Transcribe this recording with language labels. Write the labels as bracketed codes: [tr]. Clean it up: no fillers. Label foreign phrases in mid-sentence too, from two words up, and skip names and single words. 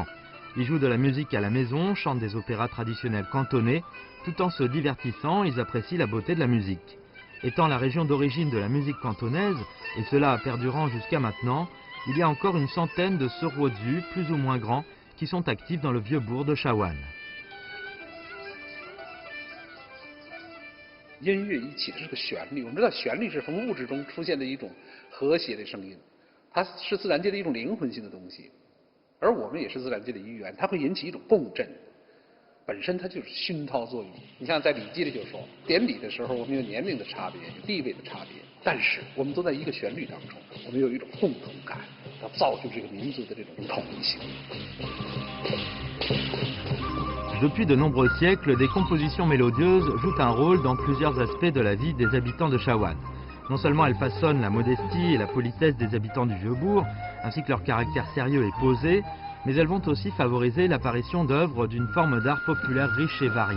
[fr] Ils jouent de la musique à la maison, chantent des opéras traditionnels cantonnais, tout en se divertissant, ils apprécient la beauté de la musique. Étant la région d'origine de la musique cantonaise, et cela perdurant jusqu'à maintenant, il y a encore une centaine de Sehuoju, plus ou moins grands, qui sont actifs dans le vieux bourg de Shawan. [zh] 音乐一起的这个旋律，我们知道旋律是从物质中出现的一种和谐的声音，它是自然界的一种灵魂性的东西，而我们也是自然界的一员，它会引起一种共振，本身它就是熏陶作用。你像在《礼记》里就说，典礼的时候我们有年龄的差别，有地位的差别，但是我们都在一个旋律当中，我们有一种共同感，它造就这个民族的这种统一性。 [fr] Depuis de nombreux siècles, des compositions mélodieuses jouent un rôle dans plusieurs aspects de la vie des habitants de Shawan. Non seulement elles façonnent la modestie et la politesse des habitants du Vieux-Bourg, ainsi que leur caractère sérieux et posé, mais elles vont aussi favoriser l'apparition d'œuvres d'une forme d'art populaire riche et variée.